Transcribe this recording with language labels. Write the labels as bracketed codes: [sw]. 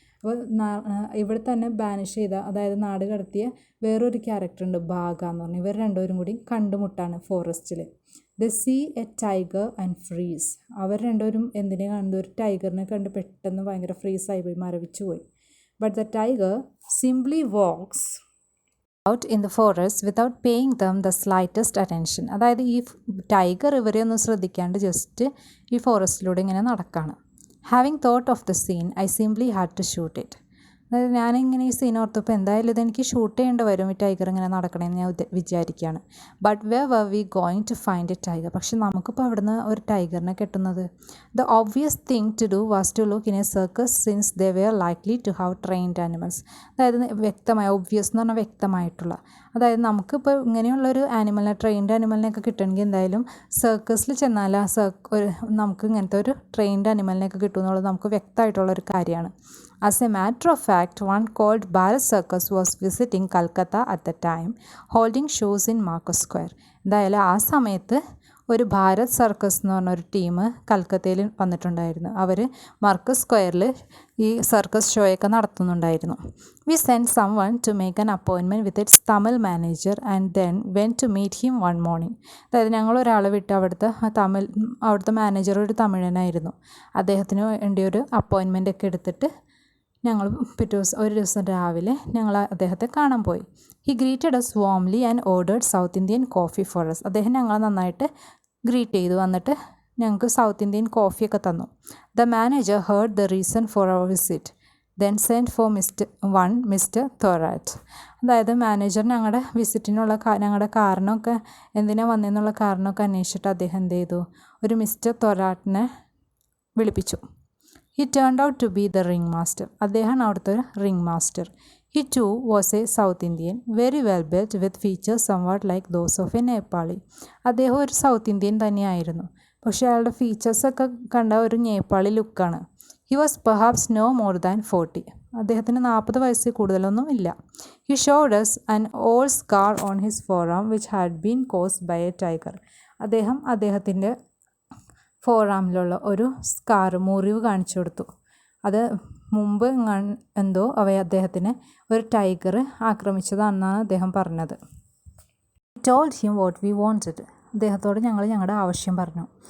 [ml] അപ്പോൾ ഇവിടെ തന്നെ ബാനിഷ് ചെയ്ത, അതായത് നാട് കടത്തിയ വേറൊരു ക്യാരക്ടറുണ്ട് ബാഗ എന്ന് പറഞ്ഞാൽ. ഇവർ രണ്ടുപേരും കൂടി കണ്ടുമുട്ടാണ് ഫോറസ്റ്റിൽ. [en] They see a tiger and freeze. [ml] അവർ രണ്ടുപേരും എന്തിനെ കണ്ടു? ഒരു ടൈഗറിനെ കണ്ട് പെട്ടെന്ന് ഭയങ്കര ഫ്രീസായി പോയി, മരവിച്ചു പോയി. [en] But the tiger simply walks out in the forest without paying them the slightest attention. [ml] അതായത് ഈ ടൈഗർ ഇവരെ ഒന്നും ശ്രദ്ധിക്കാണ്ട് ജസ്റ്റ് ഈ ഫോറസ്റ്റിലൂടെ ഇങ്ങനെ നടക്കുകയാണ്. [en] Having thought of the scene I simply had to shoot it. [ml] അതായത് ഞാനിങ്ങനെ ഈ സീൻ ഓർത്തപ്പോൾ എന്തായാലും ഇതെനിക്ക് ഷൂട്ട് ചെയ്യേണ്ടി വരും ഈ ടൈഗർ ഇങ്ങനെ നടക്കണമെന്ന് ഞാൻ വിചാരിക്കുകയാണ്. [en] But where were we going to find a tiger? [ml] പക്ഷെ നമുക്കിപ്പോൾ അവിടുന്ന് ഒരു ടൈഗറിനെ കിട്ടുന്നത്? [en] The obvious thing to do was to look in a circus since they were likely to have trained animals. [ml] അതായത് വ്യക്തമായ, ഒബ്വിയസ് എന്ന് പറഞ്ഞാൽ വ്യക്തമായിട്ടുള്ള, അതായത് നമുക്കിപ്പോൾ ഇങ്ങനെയുള്ളൊരു ആനിമലിനെ, ട്രെയിൻഡ് ആനിമലിനെയൊക്കെ കിട്ടണമെങ്കിൽ എന്തായാലും സർക്കസിൽ ചെന്നാൽ നമുക്ക് ഇങ്ങനത്തെ ഒരു ട്രെയിൻഡ് ആനിമലിനെയൊക്കെ കിട്ടുമെന്നുള്ളത് നമുക്ക് വ്യക്തമായിട്ടുള്ളൊരു കാര്യമാണ്. [en] As a matter of fact, one called Bharat Circus was visiting Calcutta at the time, holding shows in Marcus Square. [ml] എന്തായാലും ആ സമയത്ത് ഒരു ഭാരത് സർക്കസ് എന്ന് പറഞ്ഞൊരു ടീം കൽക്കത്തയിൽ വന്നിട്ടുണ്ടായിരുന്നു. അവർ മാർക്കസ് സ്ക്വയറിൽ ഈ circus ഷോയൊക്കെ നടത്തുന്നുണ്ടായിരുന്നു. [en] We send someone to make an appointment with its Tamil manager and then went to meet him one morning. [ml] അതായത് ഞങ്ങൾ ഒരാളെ വിട്ട് അവിടുത്തെ മാനേജർ ഒരു തമിഴനായിരുന്നു. അദ്ദേഹത്തിന് വേണ്ടി ഒരു അപ്പോയിൻമെൻ്റ് ഒക്കെ എടുത്തിട്ട് ഞങ്ങൾ ഒരു ദിവസം രാവിലെ ഞങ്ങൾ അദ്ദേഹത്തെ കാണാൻ പോയി. [en] He greeted us warmly and ordered south Indian coffee for us. [ml] അദ്ദേഹം ഞങ്ങളെ നന്നായിട്ട് ഗ്രീറ്റ് ചെയ്തു, വന്നിട്ട് ഞങ്ങൾക്ക് സൗത്ത് ഇന്ത്യൻ കോഫിയൊക്കെ തന്നു. [en] The manager heard the reason for our visit then send for mister Thorat. [ml] അതായത് മാനേജർ ഞങ്ങളുടെ വിസിറ്റിനുള്ള ഞങ്ങളുടെ കാരണമൊക്കെ, എന്തിനാണ് വന്നതെന്നുള്ള കാരണമൊക്കെ അന്വേഷിച്ചിട്ട് അദ്ദേഹം എന്ത് ചെയ്തു, ഒരു മിസ്റ്റർ തൊറാറ്റിനെ വിളിപ്പിച്ചു. [en] He turned out to be the ring master. [ml] അദ്ദേഹമാണ് അവിടുത്തെ ഒരു ring master. [en] He too was a South Indian, very well built with features somewhat like those of a Nepali. [ml] അദ്ദേഹം ഒരു സൗത്ത് ഇന്ത്യൻ തന്നെയായിരുന്നു, പക്ഷേ അയാളുടെ ഫീച്ചേഴ്സൊക്കെ കണ്ട ഒരു നേപ്പാളി ലുക്കാണ്. [en] He was perhaps no more than 40. [ml] അദ്ദേഹത്തിന് 40 വയസ്സിൽ കൂടുതലൊന്നും ഇല്ല. [en] He showed us an old scar on his forearm which had been caused by a tiger. [ml] അദ്ദേഹത്തിൻ്റെ ഫോറാമിലുള്ള ഒരു മുറിവ് കാണിച്ചു കൊടുത്തു. അത് മുമ്പ് എന്തോ അദ്ദേഹത്തിന് ഒരു ടൈഗർ ആക്രമിച്ചതാണെന്നാണ് അദ്ദേഹം പറഞ്ഞത്. [en] Told him what we wanted. [ml] അദ്ദേഹത്തോട് ഞങ്ങൾ ഞങ്ങളുടെ ആവശ്യം പറഞ്ഞു.